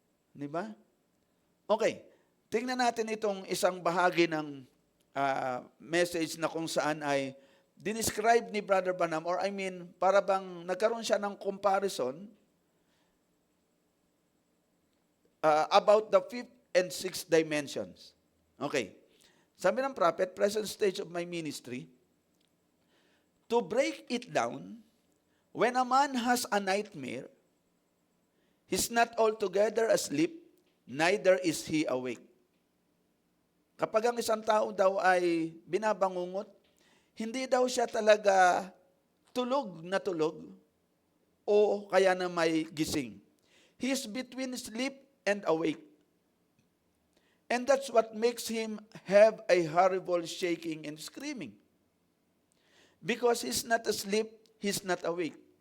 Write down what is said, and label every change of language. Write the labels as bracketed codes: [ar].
[tl] Di ba? Okay, tingnan natin itong isang bahagi ng message na kung saan ay dinescribe ni Brother Branham, or para bang nagkaroon siya ng comparison [en] about the fifth and sixth dimensions. [tl] Okay. Sabi ng prophet, [en] present stage of my ministry, to break it down, when a man has a nightmare, he's not altogether asleep, neither is he awake. [tl] Kapag ang isang tao daw ay binabangungot, hindi daw siya talaga tulog na tulog o kaya na may gising. [en] He is between sleep and awake. And that's what makes him have a horrible shaking and screaming. Because he's not asleep, he's not awake.